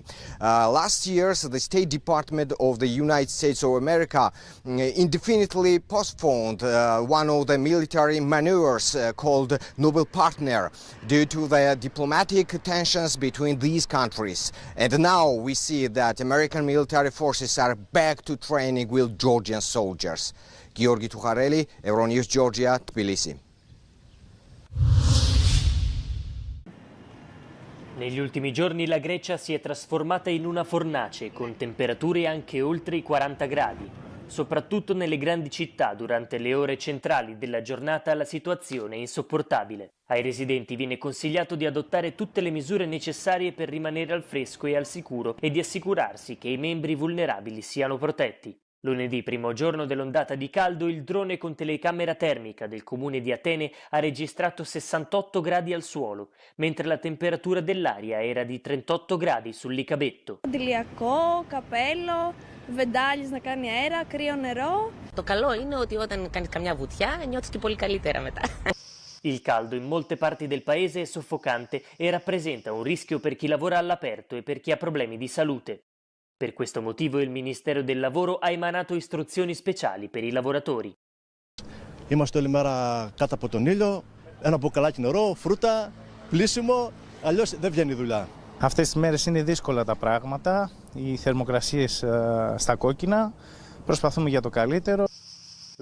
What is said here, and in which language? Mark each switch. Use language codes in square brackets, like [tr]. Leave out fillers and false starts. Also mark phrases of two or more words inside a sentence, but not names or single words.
[en] Last year, the State Department of the United States of America indefinitely postponed one of the military maneuvers called Noble Partner due to the diplomatic tensions between these countries. And now we see that American military forces are back to training with Georgian soldiers. Georgi Tukhareli, Euronews Georgia, Tbilisi. [it] Negli ultimi giorni la Grecia si è trasformata in una fornace con temperature anche oltre i 40 gradi. Soprattutto nelle grandi città durante le ore centrali della giornata la situazione è insopportabile. Ai residenti viene consigliato di adottare tutte le misure necessarie per rimanere al fresco e al sicuro e di assicurarsi che i membri vulnerabili siano protetti. Lunedì, primo giorno dell'ondata di caldo, il drone con telecamera termica del comune di Atene ha registrato 68 gradi al suolo, mentre la temperatura dell'aria era di 38 gradi sull'Icabetto. [el] Αντιλιακό, καπέλο, βεντάλιες να κάνει αέρα, κρύο νερό. Το καλό είναι ότι όταν κάνεις καμιά βουτιά νιώθεις και πολύ καλύτερα μετά. [it] Il caldo in molte parti del paese è soffocante e rappresenta un rischio per chi lavora all'aperto e per chi ha problemi di salute. Per questo motivo il Ministero del Lavoro ha emanato istruzioni speciali per i lavoratori. [el] Είμαστε όλη μέρα κάτω από τον ήλιο, ένα μπουκαλάκι νερό, φρούτα, πλήσιμο, αλλιώς δεν βγαίνει η δουλειά. Αυτές τις μέρες είναι δύσκολα τα πράγματα, οι θερμοκρασίες στα κόκκινα, προσπαθούμε για το καλύτερο.